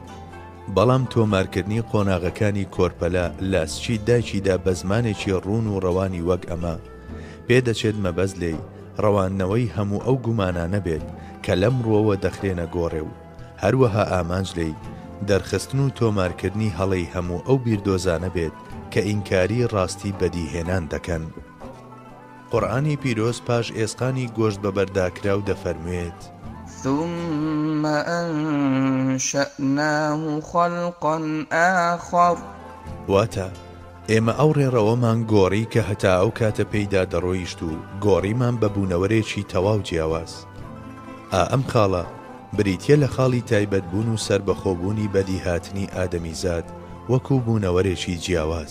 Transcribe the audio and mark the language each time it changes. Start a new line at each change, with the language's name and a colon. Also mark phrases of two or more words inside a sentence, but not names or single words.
Central Kurdish: بەڵام تۆمارکردنی قۆناغەکانی کۆرپەلە لە سچی دایکیدا بە زمانێکی ڕوون و ڕەوانی وەک ئەمە پێدەچێت مەبەست لێی ڕەوانەوەی هەموو ئەو گومانانە بێت کە لەم ڕۆوە دەخرێنە گۆڕێ و هەروەها ئامانج لێی دەرخستن و تۆمارکردنی هەڵەی هەموو ئەو بیردۆزانە بێت کە ئینکاری ڕاستی بەدیهێنان دەکەن. قورئانی پیرۆز پاش ئێسقانی گۆشت بەبەرداکراو دەفەرموێت:
Arabic: ثم أنشأناه خلقا آخر.
Central Kurdish: واتە ئێمە ئەو ڕێڕەوەمان گۆڕی کە هەتا ئەو کاتە پێیدا دەڕۆیشت و گۆڕیمان بە بوونەوەرێکی تەواو جیاواز. ئەم خاڵە بریتیە لە خاڵی تایبەتبوون و سربەخۆبوونی بەدیهاتنی ئادەمیزاد وەکو بوونەوەرێکی جیاواز.